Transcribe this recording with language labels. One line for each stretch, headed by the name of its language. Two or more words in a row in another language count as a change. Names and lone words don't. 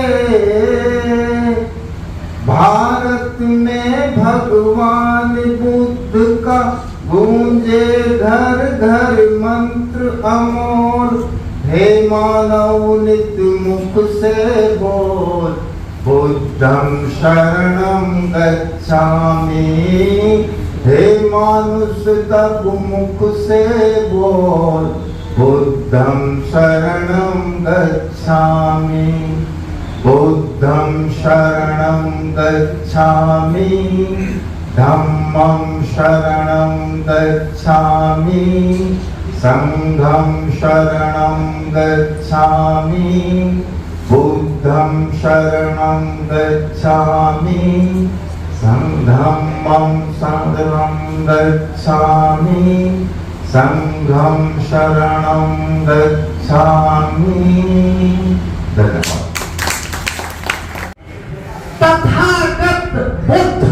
Hindi: भारत में भगवान बुद्ध का गूंजे घर घर मंत्र अमोल। हे मानव नित मुख से बोल,
Pali: बुद्धं शरणं गच्छामि।
Hindi: हे मानुष तब मुख से बोल,
Pali: बुद्धं शरणं गच्छामि। बुद्धं शरणं गच्छामि, धम्मं शरणं गच्छामि, संघं शरणं गच्छामि। बुद्धं शरणं गच्छामि, धम्मं शरणं गच्छामि, संघं शरणं गच्छामि।
Hindi: धन्यवाद। तथागत बुद्ध